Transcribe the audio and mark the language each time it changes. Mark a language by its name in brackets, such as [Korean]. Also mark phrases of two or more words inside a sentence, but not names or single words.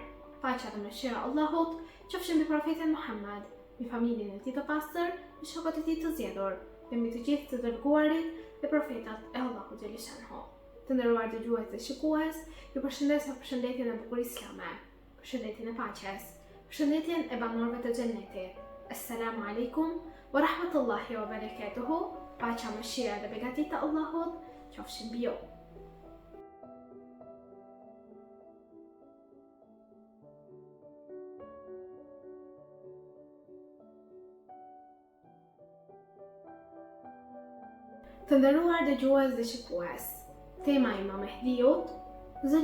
[Albanian] Paqja dhe mëshira e Allahut qofshin mbi profetin Muhammad, mbi familjen e tij të pastër, mbi shokët e tij të zgjedhur, dhe mbi të gjithë të dërguarit dhe profetat e Allahut xhaleshanhu. Të nderuar dëgjues dhe shikues, ju përshëndes me përshëndetjen e bukur islame, përshëndetjen e paqes, përshëndetjen e banorëve të xhennetit. [Arabic] السلام عليكم ورحمة الله وبركاته. [Albanian] Paqja, mëshira dhe begatit e Allahut qofshin mbi ju. Të nderuar dëgjues dhe shikues, tema e Imam Mehdiut zë